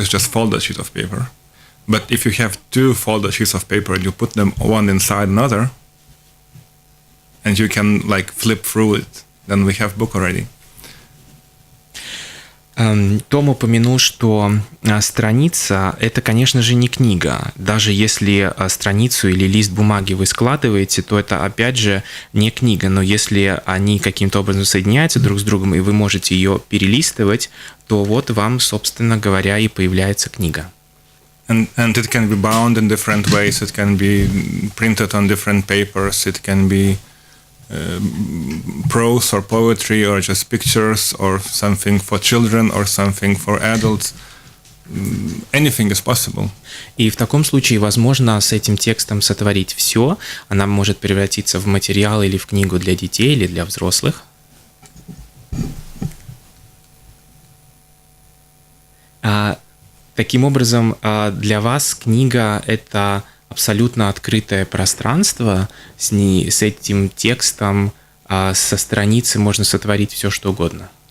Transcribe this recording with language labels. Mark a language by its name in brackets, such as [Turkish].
[English] It's just folded sheet of paper. But if you have 2 folded sheets of paper and you put them one inside another, and you can flip through it, then we have book already. [Russian] Том упомянул, что страница – это, конечно же, не книга. Даже если страницу или лист бумаги вы складываете, то это, опять же, не книга. Но если они каким-то образом соединяются друг с другом, и вы можете ее перелистывать, то вот вам, собственно говоря, и появляется книга. [English] And it can be bound in different ways. It can be printed on different papers. It can be prose or poetry or just pictures or something for children or something for adults. Anything is possible. [Russian] И в таком случае возможно с этим текстом сотворить все. Она может превратиться в материал или в книгу для детей или для взрослых. Таким образом, для вас книга – это абсолютно открытое пространство, с этим текстом, со страницы можно сотворить все, что угодно.